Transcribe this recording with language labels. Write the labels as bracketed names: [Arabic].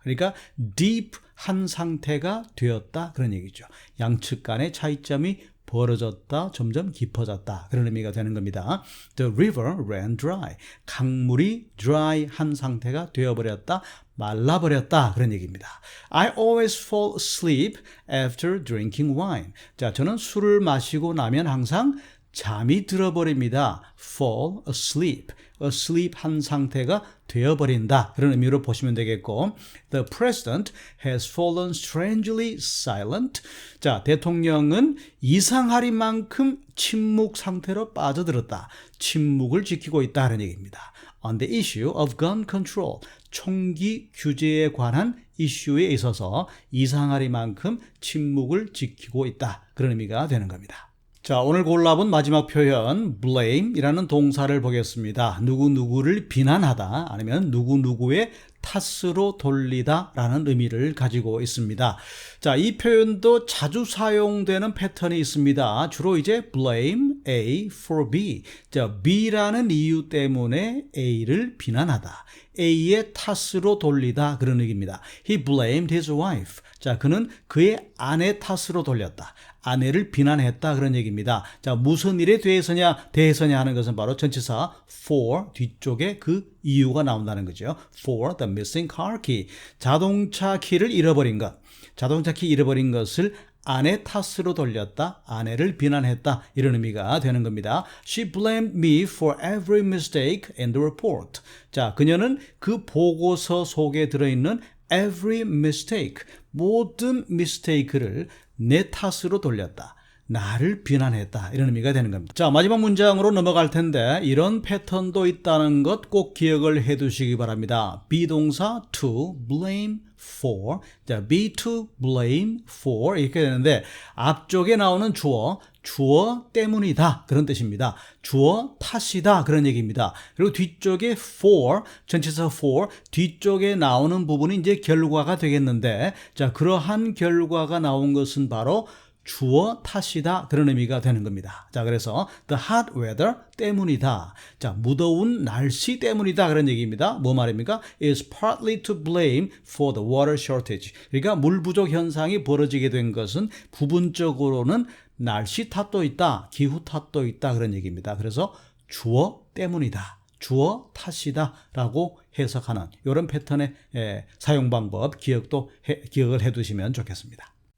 [Korean] 그러니까 deep 한 상태가 되었다 그런 얘기죠. 양측 간의 차이점이 벌어졌다, 점점 깊어졌다 그런 의미가 되는 겁니다. [English] The river ran dry, [Korean] 강물이 dry 한 상태가 되어버렸다, 말라버렸다 그런 얘기입니다. [English] I always fall asleep after drinking wine. [Korean] 자, 저는 술을 마시고 나면 항상 잠이 들어버립니다. [English] fall asleep. [Korean] asleep 한 상태가 되어버린다. 그런 의미로 보시면 되겠고 [English] The president has fallen strangely silent. [Korean] 자, 대통령은 이상하리만큼 침묵 상태로 빠져들었다. 침묵을 지키고 있다는 얘기입니다. [English] On the issue of gun control, [Korean] 총기 규제에 관한 이슈에 있어서 이상하리만큼 침묵을 지키고 있다. 그런 의미가 되는 겁니다. 자, 오늘 골라본 마지막 표현 blame이라는 동사를 보겠습니다. 누구누구를 비난하다 아니면 누구누구의 탓으로 돌리다 라는 의미를 가지고 있습니다. 자, 이 표현도 자주 사용되는 패턴이 있습니다. 주로 이제 [English] blame A for B. [Korean] 자, B라는 이유 때문에 A를 비난하다. A의 탓으로 돌리다 그런 얘기입니다. [English] He blamed his wife. [Korean] 자, 그는 그의 아내 탓으로 돌렸다. 아내를 비난했다 그런 얘기입니다. 자, 무슨 일에 대해서냐 하는 것은 바로 전치사 for 뒤쪽에 그 이유가 나온다는 거죠. [English] For the missing car key. [Korean] 자동차 키를 잃어버린 것. 자동차 키 잃어버린 것을 아내 탓으로 돌렸다. 아내를 비난했다. 이런 의미가 되는 겁니다. [English] She blamed me for every mistake in the report. [Korean] 자, 그녀는 그 보고서 속에 들어있는 [English] every mistake, [Korean] 모든 mistake를 내 탓으로 돌렸다. 나를 비난했다. 이런 의미가 되는 겁니다. 자, 마지막 문장으로 넘어갈 텐데 이런 패턴도 있다는 것 꼭 기억을 해 두시기 바랍니다. [English] 비동사 to blame for. [Korean] 자, [English] be to blame for [Korean] 이렇게 되는데 앞쪽에 나오는 주어 때문이다. 그런 뜻입니다. 주어 탓이다. 그런 얘기입니다. 그리고 뒤쪽에 for, 전치사 for, 뒤쪽에 나오는 부분이 이제 결과가 되겠는데 자, 그러한 결과가 나온 것은 바로 주어 탓이다. 그런 의미가 되는 겁니다. 자, 그래서 [English] the hot weather [Korean] 때문이다. 자, 무더운 날씨 때문이다. 그런 얘기입니다. 뭐 말입니까? [English] is partly to blame for the water shortage. [Korean] 그러니까 물 부족 현상이 벌어지게 된 것은 부분적으로는 날씨 탓도 있다. 기후 탓도 있다. 그런 얘기입니다. 그래서 주어 때문이다. 주어 탓이다 라고 해석하는 이런 패턴의 사용 방법 기억을 해 두시면 좋겠습니다.